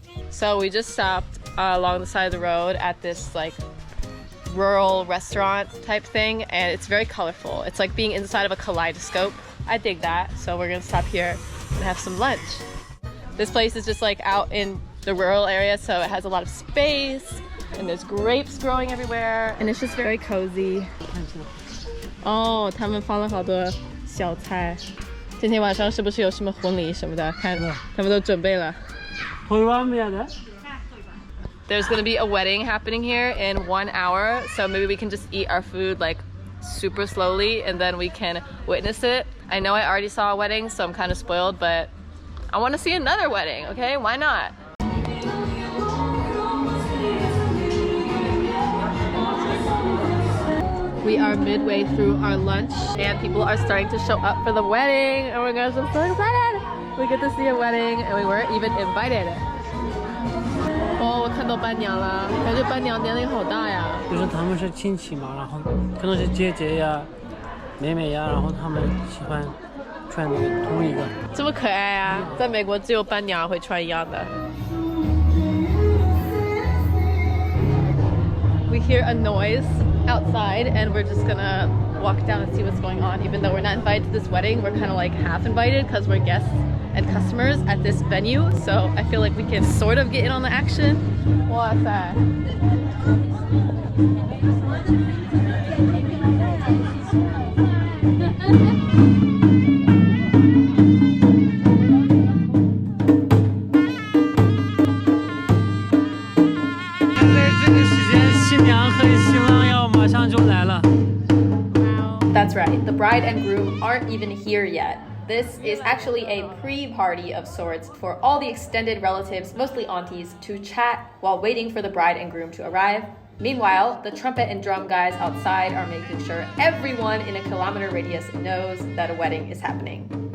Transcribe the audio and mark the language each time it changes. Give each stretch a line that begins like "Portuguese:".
English: So we just stopped along the side of the road at this like rural restaurant type thing, and it's very colorful. It's like being inside of a kaleidoscope. I dig that. So we're gonna stop here and have some lunch. This place is just like out in the rural area, so it has a lot of space and there's grapes growing everywhere, and it's just very cozy.
Chinese: Oh, 他们放了好多小菜。今天晚上是不是有什么婚礼什么的？看他们都准备了。
English: There's gonna be a wedding happening here in 1 hour, so maybe we can just eat our food like super slowly and then we can witness it. I know I already saw a wedding, so I'm kind of spoiled, but I want to see another wedding, okay? Why not? We are midway through our lunch and people are starting to show up for the wedding. Oh my gosh, I'm so excited! We get to see a wedding and we weren't even invited.
Chinese: 哦，我看到伴娘了，感觉伴娘年龄好大呀。就是他们是亲戚嘛，然后可能是姐姐呀、妹妹呀，然后他们喜欢穿那个同一个。这么可爱啊！在美国只有伴娘会穿一样的。
English: We hear a noise outside and we're just gonna walk down and see what's going on. Even though we're not invited to this wedding, we're kind of like half invited because we're guests and customers at this venue, so I feel like we can sort of get in on the action.
Chinese: 哇塞！这个时间，新娘和新郎要马上就来了。
English: That's right, the bride and groom aren't even here yet. This is actually a pre-party of sorts for all the extended relatives, mostly aunties, to chat while waiting for the bride and groom to arrive. Meanwhile, the trumpet and drum guys outside are making sure everyone in a kilometer radius knows that a wedding is happening.